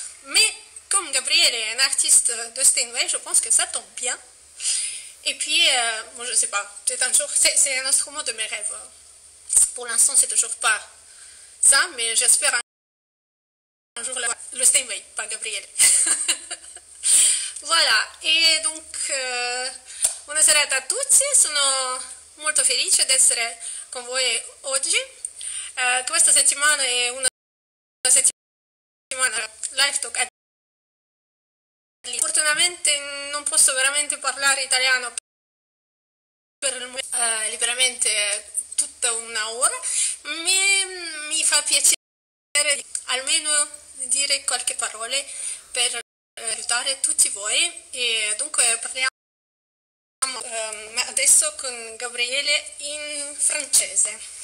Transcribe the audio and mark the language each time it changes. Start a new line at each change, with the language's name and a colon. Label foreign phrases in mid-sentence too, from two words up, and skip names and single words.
French: Mais comme Gabriel est un artiste de Steinway, je pense que ça tombe bien. Et puis, bon, je ne sais pas, c'est un instrument de mes rêves. Pour l'instant, c'est toujours pas ça, mais j'espère un jour le Steinway, pas Gabriel. Voilà,
Italian: e dunque buona serata a tutti, sono molto felice di essere con voi oggi. Questa settimana è una settimana
English: live talk.
Italian: Fortunatamente non posso veramente parlare italiano liberamente tutta una ora, mi fa piacere almeno dire qualche parola per aiutare tutti voi e dunque parliamo adesso con Gabriele in francese.